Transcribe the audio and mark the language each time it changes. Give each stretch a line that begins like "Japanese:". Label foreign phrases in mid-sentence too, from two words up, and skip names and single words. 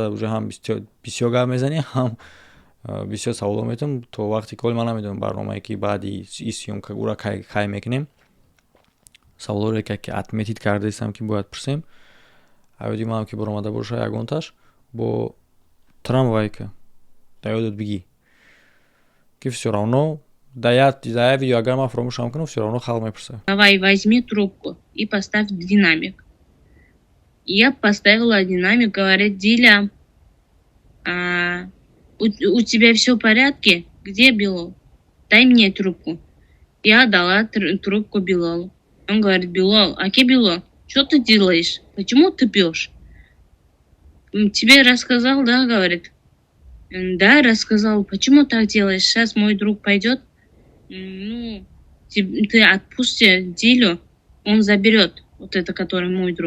Tajik: уже ҳам бисёр гап мезанӣ ҳам бисёр саволо метавонам то вақти коли ман намедонам барномае ки баъди и сёмка ура кай мекунем саволоре ки отметид карда истам ки бояд пурсем аёди манам ки буромада боша ягонташ бо трамвайка аёдот биги ки
Russian: всё равно
Tajik: да я видео агар ман фаромӯшам кунам
Russian: всё равно
Tajik: халқ мепурсад.
Russian: Давай возьми трубку и поставь динамик. Я поставила динамик, говорит: Диля, у тебя все в порядке? Где Билол? Дай мне трубку. Я дала трубку Билолу. Он говорит: Билол, аки Билол, что ты делаешь? Почему ты пьешь? Тебе рассказал, да, говорит. Да, рассказал. Почему так делаешь? Сейчас мой друг пойдет. Ну, ты отпусти Дилю, он заберет вот это, который мой друг.